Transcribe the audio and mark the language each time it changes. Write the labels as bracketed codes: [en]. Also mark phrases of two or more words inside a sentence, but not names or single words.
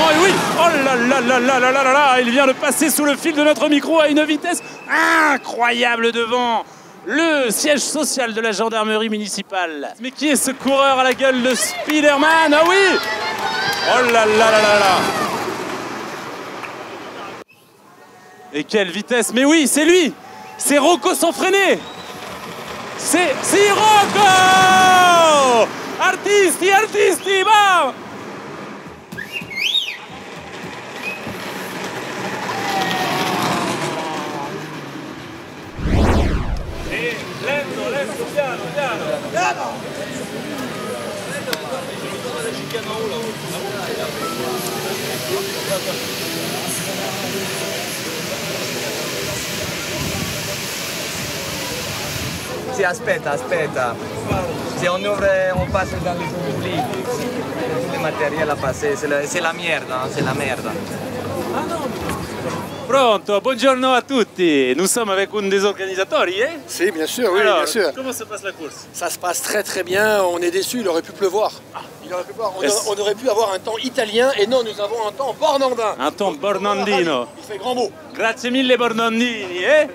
[fr] Et oui, oh là là là là là là là là, il vient de passer sous le fil de notre micro à une vitesse incroyable devant le siège social de la gendarmerie municipale. Mais qui est ce coureur à la gueule de Spider-Man? Ah oui! Oh là là là là là! Et quelle vitesse! Mais oui, c'est lui! C'est Rocco Sanfrene! C'est Rocco! [it] Artisti, va! E lento, piano. Sì, aspetta. [fr] Si on ouvre, on passe dans le public. Tout le matériel à passer, c'est la merde, hein, c'est la merde. [it] Pronto, buongiorno a tutti. [fr] Nous sommes avec un des organisateurs, eh? Si, bien sûr, oui, Alors, bien sûr. Comment se passe la course? Ça se passe très très bien, on est déçus, il aurait pu pleuvoir. Il aurait pu pleuvoir. On aurait pu avoir un temps italien et non, nous avons un temps bornandin. Un temps bornandino. Il fait grand mot. [it] Grazie mille bornandini, eh?